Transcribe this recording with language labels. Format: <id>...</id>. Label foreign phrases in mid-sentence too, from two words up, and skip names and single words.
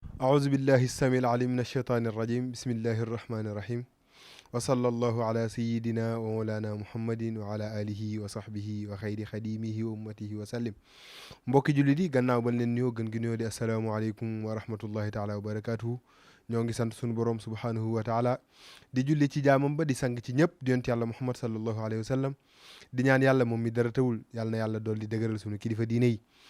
<ar>أعوذ بالله السميع العليم من الشيطان الرجيم. بسم الله الرحمن الرحيم. وصلى الله على سيدنا ومولانا محمد وعلى آله وصحبه وخير خديمه وأمته وسلم.</ar> <wo>Mbokki jullit yi, gannaaw bañ leen nuyoo, gën gi nuyoo di</wo> <ar>السلام عليكم ورحمة الله تعالى وبركاته.</ar> <wo>Ñoo ngi sant sunu Boroom</wo> <ar>سبحانه وتعالى,</ar> <wo>di julli ci jaamam ba, di sang ci ñépp, di Yonent Yàlla Muhammad</wo> <ar>صلى الله عليه وسلم.</ar> <wo>Di ñaan Yàlla moom mi dara tawul, Yàlla na Yàlla dolli dëgëral sunu kilifa diine yi.</wo>